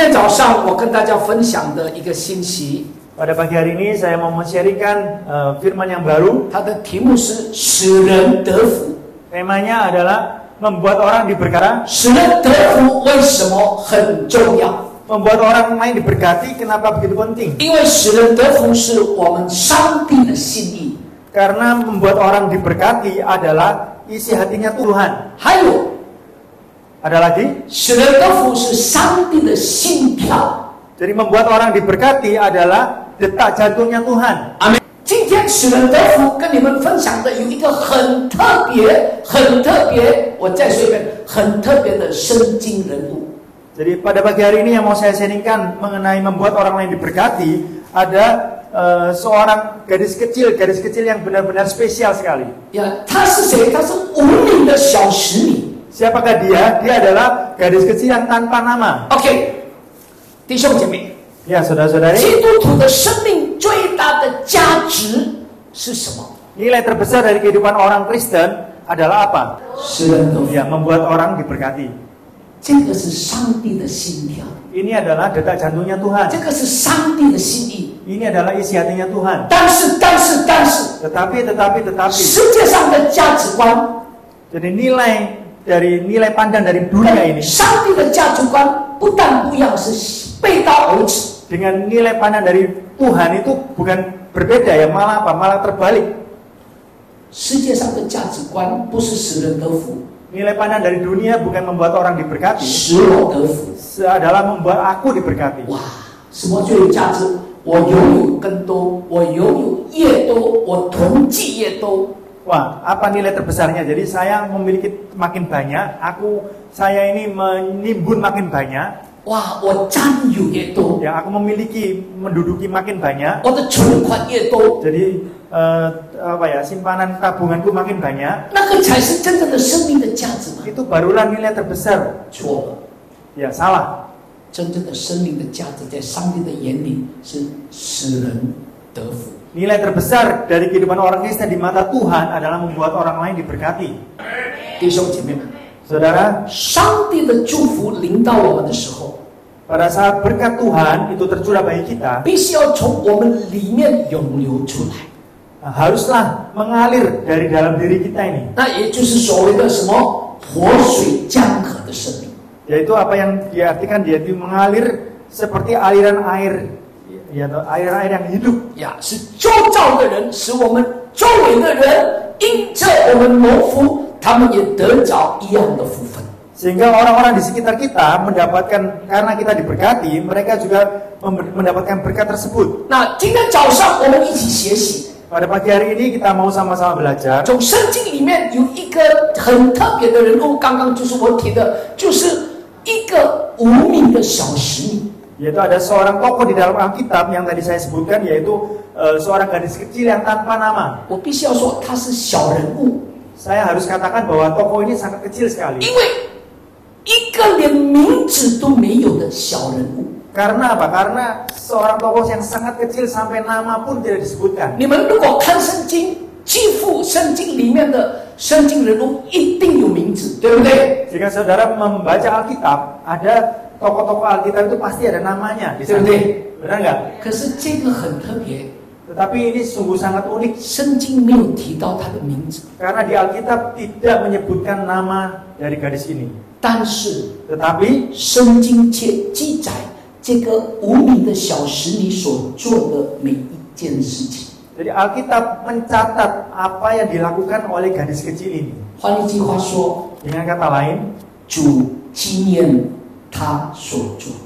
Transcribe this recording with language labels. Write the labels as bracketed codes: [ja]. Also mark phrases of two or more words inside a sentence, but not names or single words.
[zh] 上我跟大家分享的一个信息， [id] Pada pagi hari ini saya mau men-sharingkan firman yang baru. [zh] 它的题目是使人得福。 [id] Temanya adalah membuat orang diberkati. [zh] 使人得福为什么很重要？ [id] Membuat orang lain diberkati kenapa begitu penting? [zh] 因为使人得福是我们上帝的心意。 [id] Karena membuat orang diberkati adalah isi hatinya Tuhan. [zh] 还有， [id] Ada lagi? [zh] 使人得福是上帝的心跳。 [id] Jadi membuat orang diberkati adalah detak jantungnya Tuhan. [zh] 阿门。今天使人得福跟你们分享的有一个很特别、我再说一遍，很特别的圣经人物。 [id] Jadi pada pagi hari ini yang mau saya sharingkan mengenai membuat orang lain diberkati, ada seorang gadis kecil yang benar-benar spesial sekali. [zh] 呀，他是谁？他是无名的小使女。 [id] Siapakah dia? Dia adalah gadis kecil yang tanpa nama. [zh] OK， 弟兄姐妹， [id] Ya, saudara-saudari, [zh] 基督徒的生命最大的价值是什么？ [id] nilai terbesar dari kehidupan orang Kristen adalah apa? [zh] 使人得福。 [id] Ya, membuat orang diberkati. [zh] 这个是上帝的心跳， [id] Ini adalah detak jantungnya [zh] 这 [id] Tuhan. [zh] 个是上帝的心意。 [id] Ini adalah isi hatinya Tuhan. [zh] 但是， [id] Tetapi, [zh] 世界上的价值观， [id] jadi nilai pandang dari dunia ini [zh] 上帝的价值观不但不一样，是背道而驰。 [id] dengan nilai pandang dari Tuhan itu bukan berbeda ya, malah apa? Malah terbalik. [zh] 世界上的价值观不是使人得福， [id] Nilai pandang dari dunia bukan membuat orang diberkati, [zh] 使我得福。 [id] adalah membuat aku diberkati. [zh] 哇，什么最有价值？我拥有更多，我拥有越多，我统计越多。 [id] Wah, apa nilai terbesarnya? Jadi saya memiliki makin banyak, saya ini menimbun makin banyak. [zh] 哇，我占有越多， [id] Ya, aku menduduki makin banyak. [zh] 我的存款越多， [id] Jadi simpanan tabunganku makin banyak. [zh] 那个才是真正的生命的价值嘛？ [id] Itu barulah nilai terbesar. [zh] 错了， [id] Ya, salah. [zh] 真正的生命的价值在上帝的眼里是使人得福。 [id] Nilai terbesar dari kehidupan orang Kristen di mata Tuhan adalah membuat orang lain diberkati. [zh] 弟兄姐妹们， [id] Saudara, [zh] 上帝的祝福临到我们的时候， [id] pada saat berkat Tuhan itu tercurah bagi kita, [zh] 必须要从我们里面涌流出来。 [id] haruslah mengalir dari dalam diri kita ini. [zh] 那也就是所谓的什么活水江河的生命。 [id] Yaitu apa yang diartikan yaitu mengalir seperti aliran air, ya, aliran air yang hidup. [zh] 呀，是周遭的人，使我们周围的人因着我们蒙福，他们也得着一样的福分。 [id] Sehingga orang-orang di sekitar kita mendapatkan, karena kita diberkati, mereka juga mendapatkan berkat tersebut. [zh] 那今天早上我们一起学习， [id] Pada pagi hari ini kita mau sama-sama belajar. [zh] 从圣经里面有一个很特别的人物，刚刚就是我提的，就是一个无名的小使女。 [id] Yaitu ada seorang tokoh di dalam Alkitab yang tadi saya sebutkan, yaitu seorang gadis kecil yang tanpa nama. [zh] 我必须要说，她是小人物， [id] Saya harus katakan bahwa tokoh ini sangat kecil sekali. [zh] 因为一个连名字都没有的小人物。 [id] Karena apa? Karena seorang tokoh yang sangat kecil sampai nama pun tidak disebutkan. 你们如果看圣经，几乎圣经里面的圣经人物一定有名字，对不对？ Jika saudara membaca Alkitab, ada tokoh-tokoh Alkitab itu pasti ada namanya di sana. Benar nggak? [zh] 可是这个很特别， [id] Tetapi ini sungguh sangat unik [zh] 圣经没有提到他的名字， [id] karena di Alkitab tidak menyebutkan nama dari gadis ini. [zh] 但是 [id] Tetapi [zh] 圣经却记载这个无名的小使女所做的每一件事情。 [id] jadi Alkitab mencatat apa yang dilakukan oleh gadis kecil ini. [zh] 换一句话说， [id] Dengan kata lain, [zh] 主纪念他所做的。